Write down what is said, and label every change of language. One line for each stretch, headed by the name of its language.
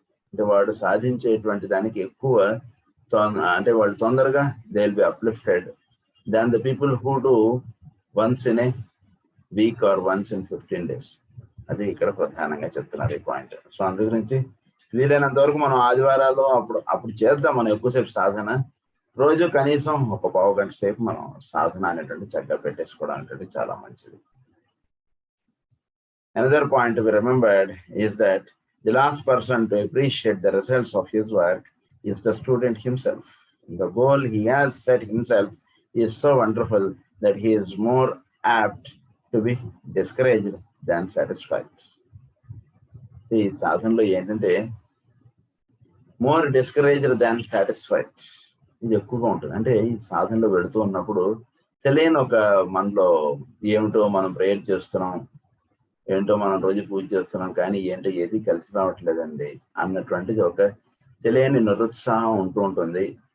Telugu: అంటే వాడు సాధించేటువంటి దానికి ఎక్కువ అంటే వాళ్ళు తొందరగా
English: They will be uplifted than the people who do once in a week or once in 15 days.
Telugu: అది ఇక్కడ ప్రధానంగా చెప్తున్నారు ఈ పాయింట్. సో అందు గురించి వీలైనంత వరకు మనం ఆదివారాలు అప్పుడు చేద్దాం మనం ఎక్కువసేపు సాధన. రోజు కనీసం ఒక పావుగంట సేపు మనం సాధన అనేటువంటి చక్కగా పెట్టేసుకోవడం అనేటువంటి చాలా మంచిది.
English: Another point to be remembered is that the last person to appreciate the results of his work is the student himself. The goal he has set himself is so wonderful that he is more apt to be discouraged than satisfied.
Telugu: ఈ సాధనలో ఏంటంటే
English: more discouraged than satisfied
Telugu: ఇది ఎక్కువగా ఉంటుంది. అంటే ఈ సాధనలో వెళుతూ ఉన్నప్పుడు తెలియని ఒక మనలో ఏమిటో మనం ప్రేయర్ చేస్తున్నాం, ఏంటో మనం రోజు పూజ చేస్తున్నాం, కానీ ఏంటో ఏది కలిసి రావట్లేదండి అన్నటువంటిది ఒక తెలియని నిరుత్సాహం ఉంటూ ఉంటుంది.